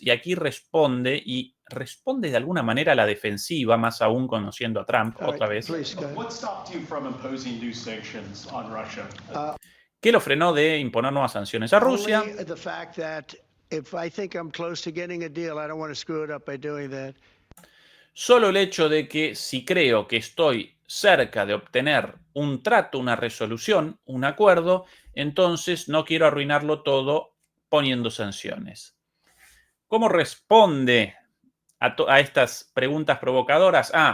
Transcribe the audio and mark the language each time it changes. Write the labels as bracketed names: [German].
[Spanish] Y aquí responde de alguna manera a la defensiva, más aún conociendo a Trump, otra vez. [English] What stopped you from imposing new sanctions on Russia? [Spanish] ¿Qué lo frenó de imponer nuevas sanciones a Rusia? [English] Only the fact that if I think I'm close to getting a deal, I don't want to screw it up by doing that. [Spanish] Solo el hecho de que si creo que estoy cerca de obtener un trato, una resolución, un acuerdo, entonces no quiero arruinarlo todo poniendo sanciones. ¿Cómo responde a estas preguntas provocadoras?